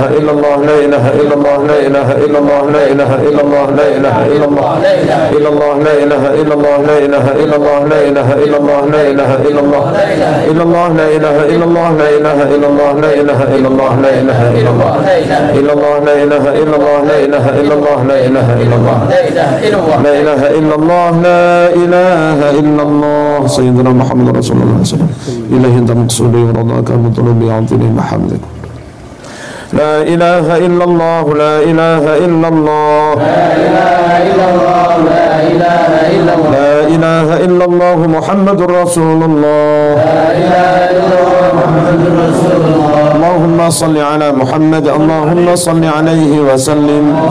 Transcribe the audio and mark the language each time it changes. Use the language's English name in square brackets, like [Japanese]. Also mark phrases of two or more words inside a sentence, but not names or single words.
[Arabic] إلا الله لا إله إلا الله لا إله إلا الله لا إله إلا الله لا إله إلا الله إلا الله لا إله إلا الله لا إله إلا الله لا إله إلا الله لا إله إلا الله إلا الله لا إله إلا الله لا إله إلا الله لا إله إلا الله لا إله إلا الله إلا الله لا إله إلا الله لا إله إلا الله لا إله إلا الله لا إله إلا الله لا إله إلا الله سيدنا محمد رسول الله صلى الله عليه وسلم إلهي أنت مقصودي ورضاك مطلوبي أعطني محبتك لا إله إلا الله لا إله إلا الله لا إله إلا الله لا إله إلا الله لا إله إلا الله محمد رسول الله لا إله إلا الله محمد رسول الله اللهم صل على محمد اللهم صل عليه وسلم